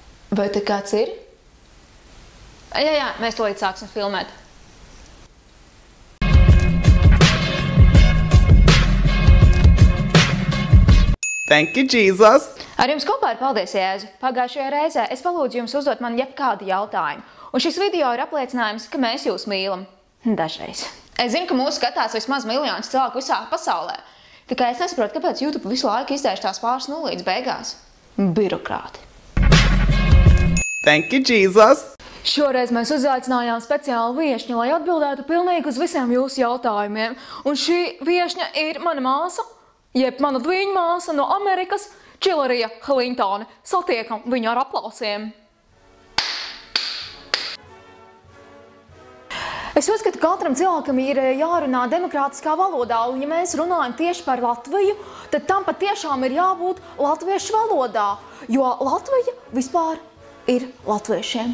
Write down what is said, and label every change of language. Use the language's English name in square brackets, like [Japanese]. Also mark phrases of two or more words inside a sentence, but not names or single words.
[Latvian] Vai te kāds ir? Jā, mēs tūlīt sāksim filmēt. [English] Thank you, Jesus! [Latvian] Ar jums kopā ir paldies, Jēzu. Pagājušajā reizē es palūdzu jums uzdot man jebkādu jautājumu. Un šis video ir apliecinājums, ka mēs jūs mīlam. Dažreiz. Es zinu, ka mūs skatās vismaz miljonus cilvēku visā pasaulē. Tikai es nesaprotu, kāpēc YouTube visu laiku izdēš tās pāris nulītes beigās. Birokrāti. [English] Thank you, Jesus! [Latvian] Šoreiz mēs uzaicinājām speciālu viešņu, lai atbildētu pilnīgi uz visiem jūsu jautājumiem. Un šī viešņa ir mana māsa, jeb mana dviņu māsa no Amerikas, Hillary Clinton. Satiekam viņu ar aplausiem. Es uzskatu, ka katram cilvēkam ir jārunā demokrātiskā valodā, un ja mēs runājam tieši par Latviju, tad tam patiešām ir jābūt latviešu valodā, jo Latvija vispār ir latviešiem.